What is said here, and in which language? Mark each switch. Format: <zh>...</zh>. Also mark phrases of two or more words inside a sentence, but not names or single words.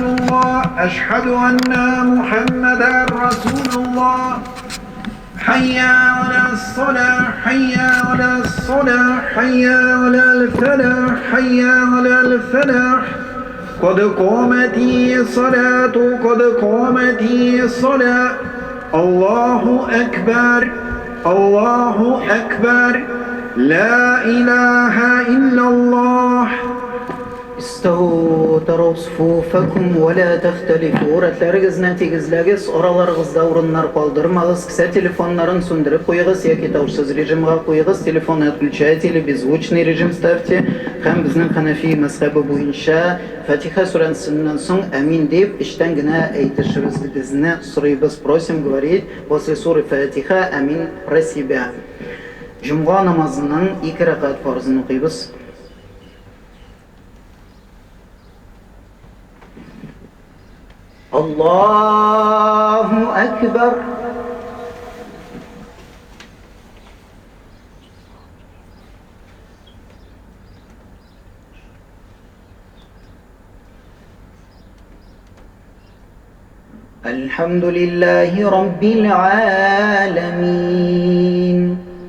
<ar>الله أشهد أن محمدا رسول الله حي على الصلاة حي على الصلاة حي على الفلاح حي على الفلاح قد قامت الصلاة قد قامت الصلاة الله أكبر الله أكبر لا إله إلا الله. استووا تروا صفوفكم ولا تختلفوا.</ar> <tt>Рәтләрегез нәтигезләгез, араларыгыз даурыннар калдырмагыз, кесә телефоннарын сүндереп куегыз яки таушсыз режимга куегыз,</tt> <ru>телефонны отключайте, беззвучный режим ставьте.</ru> <tt>Һәм безнең Хәнәфи мәзһәбе буенча Фатиха сүрәсеннән соң амин дип эчтән генә әйтешегезне сорыйбыз.</tt> <ru>Просим говорить после суры Фатиха амин про себя.</ru> <tt>Җомга намазының 2 рәкать фарзын укыйбыз.</tt> <ar>الله أكبر الحمد لله رب العالمين</ar>